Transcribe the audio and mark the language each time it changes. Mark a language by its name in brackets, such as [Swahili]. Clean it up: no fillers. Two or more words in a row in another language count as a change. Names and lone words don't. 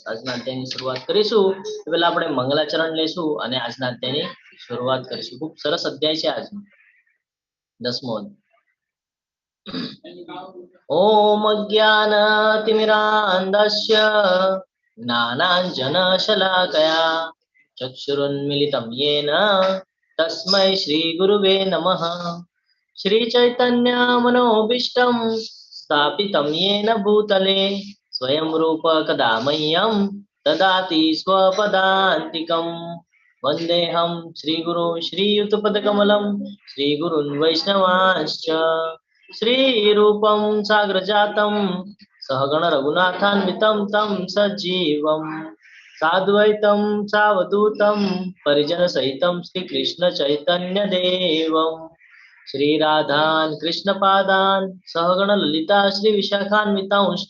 [Gujarati] આજના અધ્યાયની શરૂઆત કરીશું તો પહેલા આપણે મંગલાચરણ લઈશું અને આજના અધ્યાયની શરૂઆત કરીશું. ખૂબ સરસ અધ્યાય છે આજનો 10મો. [Sanskrit] ओम अज्ञानतिमिरान्धस्य ज्ञानाञ्जनशलाकया चक्षुरुन्मीलितं येन तस्मै श्री गुरुवे नमः. श्री चैतन्य मनोभीष्टं स्थापितं येन भूतले स्वयं रूप कदा मह्यं ददाति स्वपदान्तिकं. वन्देऽहं श्रीगुरु श्रीयुतपदकमलं श्रीगुरुन् वैष्णवांश्च श्रीरूपं साग्रजातं सहगण रघुनाथान्वितं तं सजीवं साद्वैतं सावधूतं परिजन सहितं श्री कृष्ण चैतन्य देवं श्री राधान कृष्ण पादान सहगण ललिता श्री विशाखान्वितांश्च.